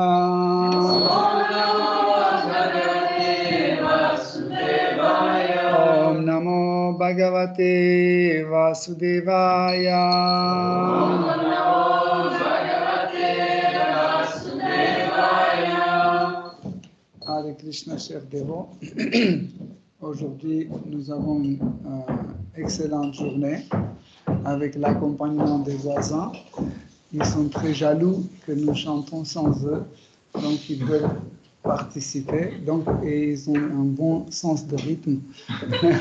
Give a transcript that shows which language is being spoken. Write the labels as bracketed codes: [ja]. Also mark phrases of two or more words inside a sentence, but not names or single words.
[sa] ॐ नमो भगवते वासुदेवाय. ॐ नमो भगवते वासुदेवाय. ॐ नमो हरे कृष्ण, [fr] chers dévots. Aujourd'hui, nous avons une excellente journée avec l'accompagnement des voisins. Ils sont très jaloux que nous chantons sans eux, donc ils veulent participer. Donc, et ils ont un bon sens de rythme.